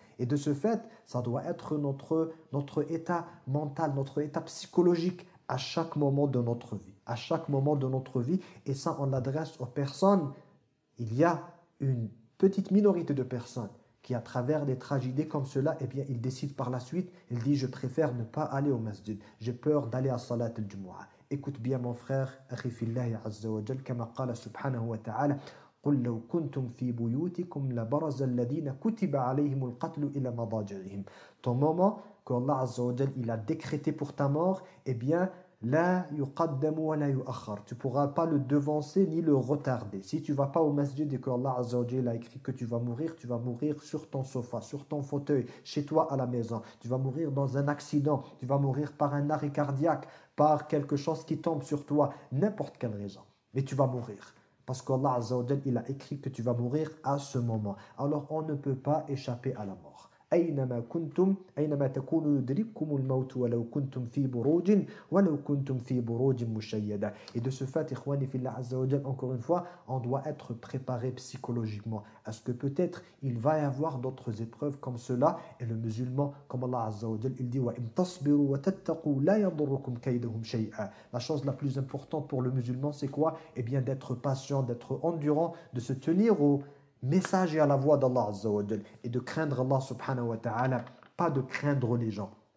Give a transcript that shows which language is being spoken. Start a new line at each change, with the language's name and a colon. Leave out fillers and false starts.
French: Et de ce fait, ça doit être notre état mental, notre état psychologique à chaque moment de notre vie. À chaque moment de notre vie. Et ça, on l'adresse aux personnes. Il y a une petite minorité de personnes qui, à travers des tragédies comme cela, eh bien, ils décident par la suite, ils disent, je préfère ne pas aller au masjid. J'ai peur d'aller à Salat al-Jumu'ah. Écoute bien mon frère,
Arabic: أخي في الله عز وجل كما قال سبحانه وتعالى قل لو كنتم في بيوتكم لبرز الذين كتب عليهم القتل إلى مضاجعهم.
French: Ton moment que Allah Azza wa Jal, il a décrété pour ta mort, eh bien,
Arabic: la yuqaddamu wa la yuakhar.
French: Tu ne pourras pas le devancer ni le retarder. Si tu ne vas pas au masjid et que Allah Azza wa Jal a écrit que tu vas mourir sur ton sofa, sur ton fauteuil, chez toi à la maison. Tu vas mourir dans un accident, tu vas mourir par un arrêt cardiaque, par quelque chose qui tombe sur toi, n'importe quelle raison. Mais tu vas mourir. Parce qu'Allah Azza wa Jal, il a écrit que tu vas mourir à ce moment. Alors on ne peut pas échapper à la mort.
Arabic: أينما كنتم أينما تكونوا يدرككم الموت ولو كنتم في بروج ولو كنتم في بروج مشيدة.
French: Et de ce fait,
Arabic: إخواني في الله عز وجل,
French: encore une fois, on doit être préparé psychologiquement à ce que peut-être il va y avoir d'autres épreuves comme cela. Et le musulman, comme Allah Azza wa Jal, il dit
Arabic: وَإِن تَصْبِرُوا وَتَتَّقُوا لَا يَضُرُّكُمْ كَيْدُهُمْ شَيْئًا.
French: La chose la plus importante pour le musulman, c'est quoi? Eh bien, d'être patient, d'être endurant, de se tenir au message et à la voix d'Allah Azza wa Jal et de craindre Allah subhanahu wa ta'ala, pas de craindre les gens.